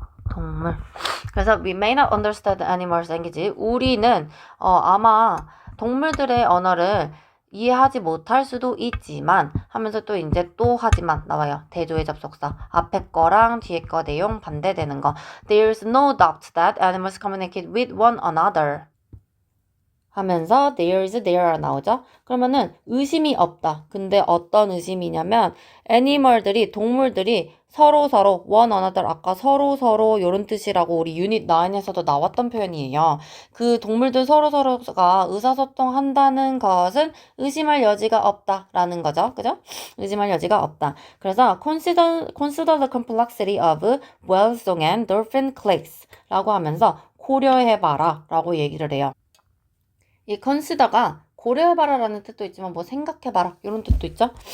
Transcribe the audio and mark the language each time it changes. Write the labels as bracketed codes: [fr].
[ko] 동물. 그래서 [en] we may not understand animals' language. [ko] 우리는 아마 동물들의 언어를 이해하지 못할 수도 있지만 하면서 또 이제 또 하지만 나와요. 대조의 접속사. 앞에 거랑 뒤에 거 내용 반대되는 거. [en] There's no doubt that animals communicate with one another. [ko] 하면서 there 나오죠. 그러면은 의심이 없다. 근데 어떤 의심이냐면 동물들이 서로 one another 아까 서로 요런 뜻이라고 우리 유닛 9에서도 나왔던 표현이에요. 그 동물들 서로가 의사소통한다는 것은 의심할 여지가 없다라는 거죠. 그죠? 의심할 여지가 없다. [en] 그래서 consider the complexity of whale song and dolphin clicks [ko] 라고 하면서 고려해봐라 라고 얘기를 해요. 이 consider가 고려해봐라라는 뜻도 있지만 뭐 생각해봐라 이런 뜻도 있죠.